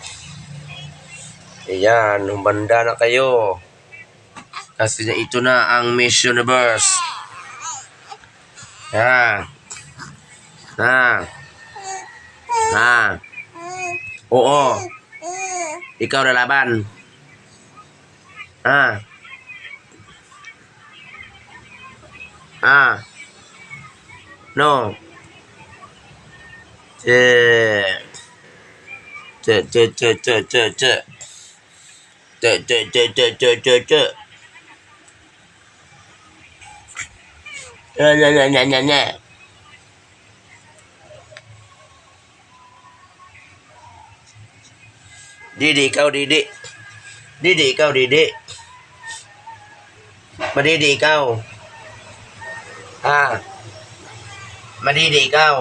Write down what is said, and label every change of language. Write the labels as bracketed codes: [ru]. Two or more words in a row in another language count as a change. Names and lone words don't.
[tl] Ayan, humanda na kayo. Kasi ito na ang Miss Universe. Ha. Ha. Ha. Oo. Ikaw na laban. Ha. Ha. No. Che. Che, che, che, che, che, che. Che, che, che, che, che, che, che. Nya, nya, nya, nya, nya. Didi, ikaw, Didi. Didi, ikaw, Didi. Madidi, ikaw. Ha? Madidi, ikaw.